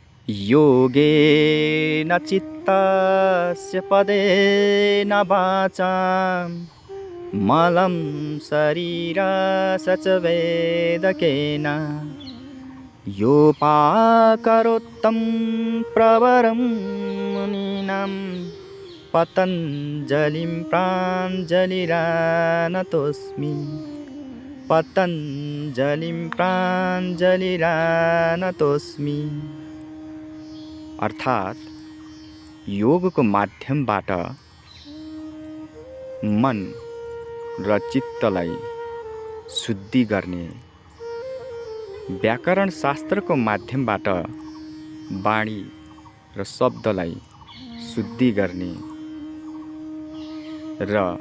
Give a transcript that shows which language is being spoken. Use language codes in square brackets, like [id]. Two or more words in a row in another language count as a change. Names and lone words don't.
[sa] योगेन चित्तस्य पदेन वाचां मलं शरीरस्य च वेदकेन योपाकरोत्तं प्रवरं मुनीनां पतञ्जलिं प्राञ्जलिरानतोऽस्मि पतञ्जलिं प्राञ्जलिरानतोऽस्मि। [ne] अर्थात् योगको माध्यमबाट मन र चित्तलाई शुद्धि गर्ने, व्याकरण शास्त्रको माध्यमबाट वाणी र शब्दलाई शुद्धि गर्ने र